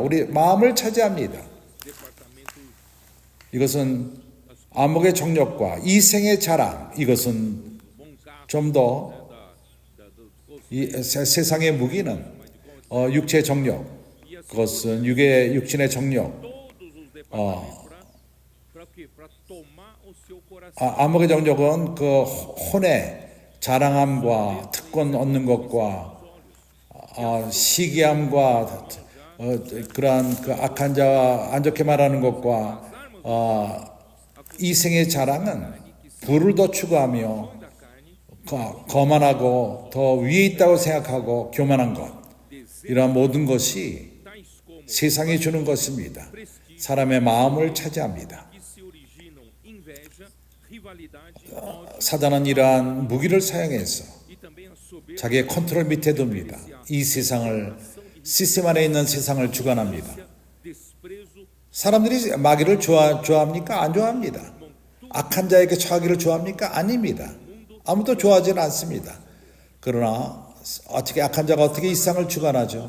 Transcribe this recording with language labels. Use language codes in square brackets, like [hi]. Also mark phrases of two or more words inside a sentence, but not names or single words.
[ko] 우리 마음을 차지합니다. 이것은 안목의 정욕과 이생의 자랑 이것은 좀 더 세상의 무기는 육체의 정욕 그것은 육신의 정욕 [pt] para tomar o seu coração. [ko] 안목의 정욕은 그 혼의 자랑함과 특권 얻는 것과 시기함과 그러한 그 악한 자와 안 좋게 말하는 것과 이생의 자랑은 부를 더 추구하며 거만하고 더 위에 있다고 생각하고 교만한 것 이러한 모든 것이 [pt] Tais como [ko] 세상이 주는 것입니다. 사람의 마음을 차지합니다. [pt] que se originam inveja, rivalidade, ódio [ko] 사단은 이러한 무기를 사용해서 [pt] e também a soberba [ko] 자기의 컨트롤 밑에 둡니다. 이 세상을, 시스템 안에 있는 세상을 주관합니다. [pt] desprezo, [ko] 사람들이 마귀를 좋아합니까? 안 좋아합니다. 악한 자에게 처하기를 좋아합니까? 아닙니다. 아무도 좋아하지는 않습니다. 그러나 어떻게 악한 자가 어떻게 이 세상을 주관하죠?